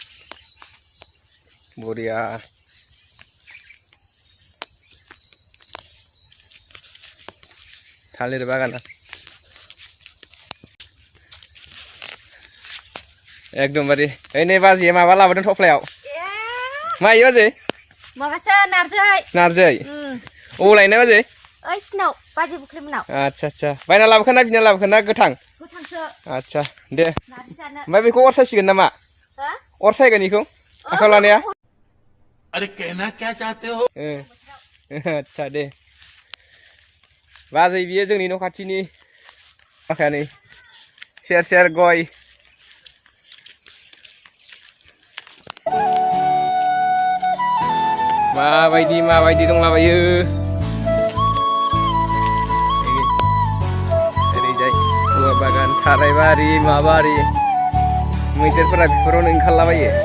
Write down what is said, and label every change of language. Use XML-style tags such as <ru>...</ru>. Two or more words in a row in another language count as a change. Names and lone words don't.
<brx>बरिया थालिर बागाना एकदमबारे ओइ बाजैया माबा लाबोदों थफ्लायाव मा इयो बाजै माबासो नारजै नारजै अबाव लायनाय बाजै ओइ सिनाव बाजै बुख्रिमोनाव आच्छा बायना लाबोखोना बिना लाबोखोना गोथां गोथांसो आच्छा दे नारजि जानो ओमफ्राय बेखौ अर सायसिगोन नामा अर सायगोन बेखौ आखायाव लानाया</brx> <hi>अरे कहना क्या चाहते हो</hi> <brx>आच्छा दे बाजै बियो जोंनि न' खाथिनि माखाया नै सेर गय माबायदि दंलाबायो ओरैजाय औवा बागान थारायबारि माबारि मैदेरफोरा बेफोरावनो ओंखारलाबायो</brx>